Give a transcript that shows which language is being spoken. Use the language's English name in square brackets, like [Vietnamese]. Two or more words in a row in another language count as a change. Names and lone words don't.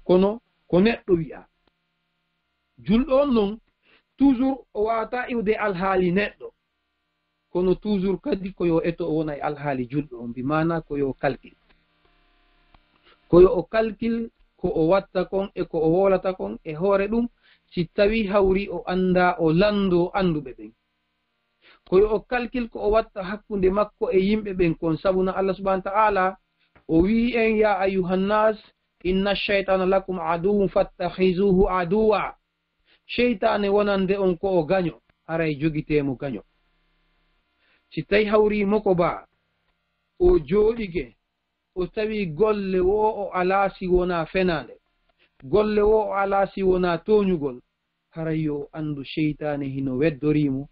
[Fula] kono ko neɗɗo wi'a julɗo on non toujours o wawata iwde alhaali neɗɗo, kono toujours kadi koyo eto o wona e alhaali julɗo on, bi mana koyo calcul, koyo o calcul ko o watta kon e ko o wolata kon e hoore ɗum si tawi hawri o anda o lando anduɓe ɓen. koyo o calcul ko o watta hakkunde makko e yimɓe ɓen kon. [Arabic] sabuna الله سبحانه وتعالى [Fula] o wi en [Arabic] يا أيها الناس إن الشيطان لكم عدو فاتخذوه عدوا. [Fula] sheytane wonande on ko o gaño, haray jogitemo gaño. si tawi hawrimo ko ba o jooɗike o tawi golle wo o ala si wona fenande, golle wo o ala si wona toñugol, haray yo andu sheytane hino weddorimo.